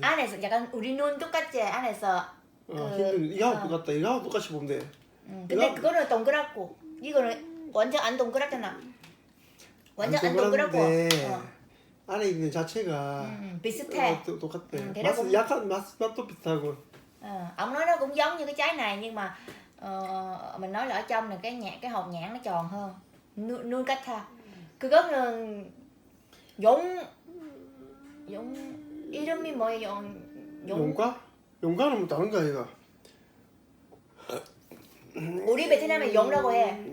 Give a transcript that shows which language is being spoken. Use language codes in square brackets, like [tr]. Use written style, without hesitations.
[ko] 안에서 약간 우리 눈 똑같지? 안에서 힘든 이하고 똑같다. 이하고 똑같이 보면 돼. 근데 이거- 그거는 동그랗고 이거는 완전 안 동그랗잖아. 완전 안 동그랗고 동그란데 안에 있는 자체가 비슷해. 똑같대. [vi] thế nó cũng- [ko] 약간 맛도 비슷하고. [vi] Ông nói nó cũng giống như cái trái này nhưng mà mình nói là ở trong này cái hột nhãn nó tròn hơn. [ko] 누가타. 그거는 용 이름이 뭐예요? 용과? 용과는 뭐 다른 거 아이가? 우리 베트남에 용이라고 해.